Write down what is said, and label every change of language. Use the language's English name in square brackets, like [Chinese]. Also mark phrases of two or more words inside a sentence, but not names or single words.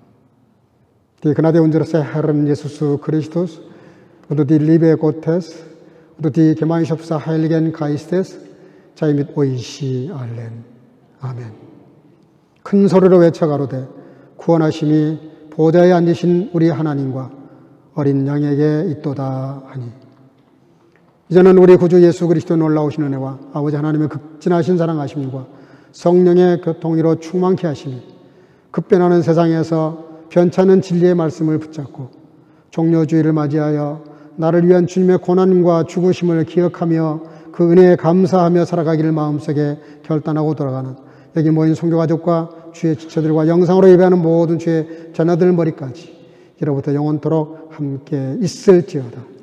[German] Die Gnade unseres Herrn Jesus Christus und die Liebe Gottes und die Gemeinschaft des Heiligen Geistes sei mit euch allen. [Korean] 아멘. 큰 소리로 외쳐 가로되 구원하심이 보좌에 앉으신 우리 하나님과 어린 양에게 있도다 하니. 이제는 우리 구주 예수 그리스도 놀라우신 은혜와 아버지 하나님의 극진하신 사랑하심과 성령의 교통으로 충만케 하심이 급변하는 세상에서 변찮은 진리의 말씀을 붙잡고 종려주의를 맞이하여 나를 위한 주님의 고난과 죽으심을 기억하며 그 은혜에 감사하며 살아가기를 마음속에 결단하고 돌아가는 여기 모인 성도가족과 주의 지체들과 영상으로 예배하는 모든 주의 자녀들 머리까지 이로부터 영원토록 함께 있을지어다.